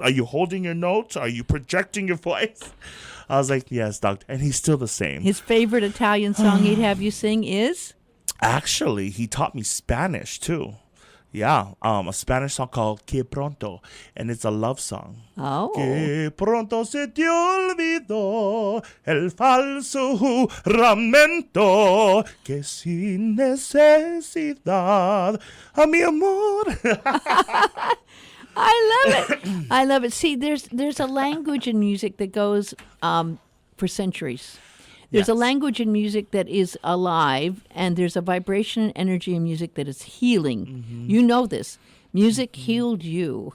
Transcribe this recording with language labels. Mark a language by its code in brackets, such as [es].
[en] Are you holding your notes? Are you projecting your voice? I was like, yes, doctor. And he's still the same. His favorite Italian song he'd have you sing is? Actually, he taught me Spanish too. Yeah, a Spanish song called Que Pronto, and it's a love song. Oh. [es] Que pronto se te olvidó el falso juramento que sin necesidad a mi amor. [en] I love it. I love it. See, there's a language in music that goes for centuries. There's a Yes. language in music that is alive, and there's a vibration and energy in music that is healing. Mm-hmm. You know this. Music healed you.